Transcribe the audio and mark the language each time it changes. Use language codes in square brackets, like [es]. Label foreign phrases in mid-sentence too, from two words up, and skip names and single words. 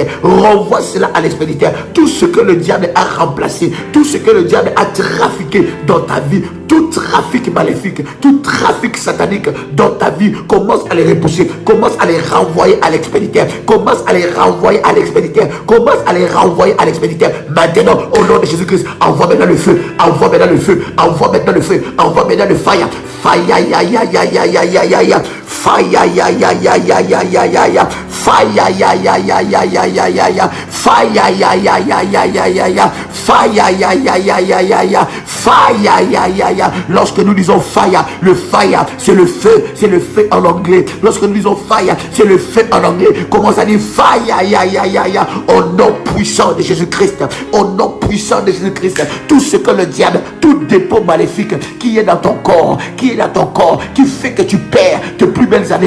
[fr] Renvoie cela à l'expéditeur. Tout ce que le diable a remplacé, tout ce que le diable a trafiqué dans ta vie, tout trafic maléfique, tout trafic satanique dans ta vie, commence à les repousser, commence à les renvoyer à l'expéditeur, commence à les renvoyer à l'expéditeur, commence à les renvoyer à l'expéditeur. Maintenant, au nom de Jésus-Christ, envoie maintenant le feu, envoie maintenant le feu, envoie maintenant le feu, envoie maintenant le fire. Fire, ya, ya, ya, ya, ya, ya, ya, ya. Fire, ya, ya, ya, ya, ya, ya, ya, ya. Fire, ya, ya, ya, ya, ya, ya, ya, ya. Fire, ya, ya, ya, ya, ya, ya, ya. Fire, ya, ya, ya, ya, ya, ya. Fire, ya, ya, ya. Lorsque nous disons fire, le fire, c'est le feu en anglais. Lorsque nous disons fire, c'est le feu en anglais. Commence à dire fire, ya, ya, ya, ya. Au nom puissant de Jésus-Christ, au nom puissant de Jésus-Christ, tout ce que le diable, tout dépôt maléfique qui est dans ton corps, qui fait que tu perds tes plus belles années.